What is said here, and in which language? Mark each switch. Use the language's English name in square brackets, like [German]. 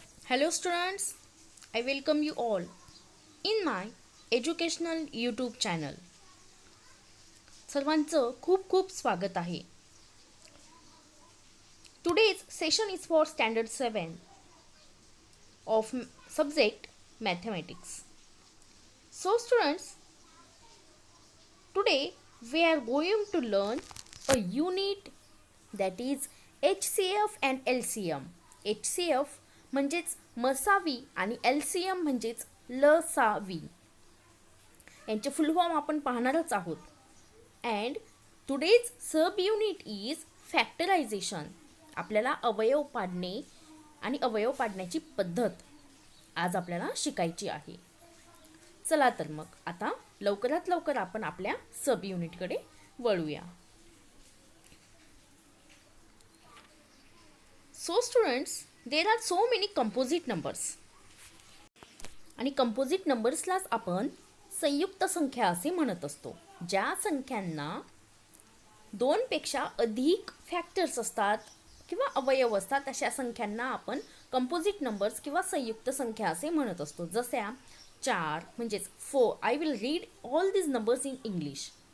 [English] Hello students, I welcome you all in my educational YouTube channel. [Marathi] सर्वांचं खूप खूप स्वागत आहे. [English] Today's session is for standard 7 of subject mathematics. So students, today we are going to learn a unit that is HCF and LCM. [Marathi] HCF म्हणजेच मसावी आणि LCM म्हणजेच लसावी यांचे फुल form आपण पाहणारच आहोत. [English] And today's sub unit is factorisation. [Marathi] आपल्याला अवयव पाडणे आणि अवयव पाडण्याची पद्धत आज आपल्याला शिकायची आहे. चला तर मग आता लवकरात लवकर आपण आपल्या सब युनिटकडे वळूया. [English] so students, there are so many composite numbers [Marathi] आणि कंपोजिट नंबर्सलाच आपण संयुक्त संख्या असे म्हणत असतो. ज्या संख्यांना दोनपेक्षा अधिक फॅक्टर्स असतात किंवा अवयव असतात अशा संख्यांना आपण कंपोजिट नंबर्स किंवा संयुक्त संख्या असे म्हणत असतो. जशा 4 म्हणजेच 4. [English] I will read all these numbers in English.